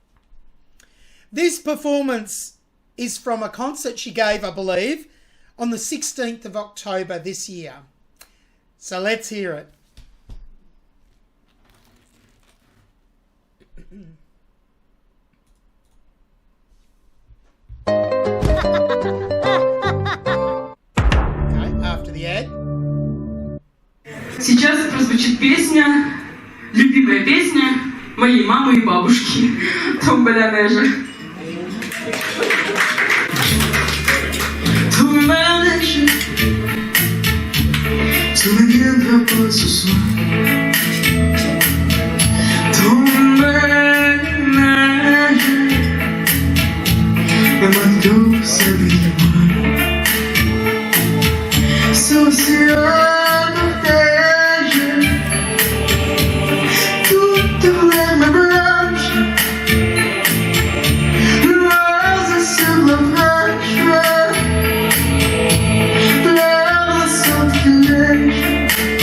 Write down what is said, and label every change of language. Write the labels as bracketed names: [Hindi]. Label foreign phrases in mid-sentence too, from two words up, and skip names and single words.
[English] This performance is from a concert she gave, I believe, on the 16th of October this year. So let's hear it. Okay, after the ad. [Russian] Сейчас прозвучит песня, любимая песня моей мамы и бабушки «Tombe la Neige». [French] Tombe la neige, tu ne viendras pas ce soir. Tombe la neige, et ma douce vie, sur l'océan de neige, toutes les blanches, roses sur la branche, pleures sur la neige.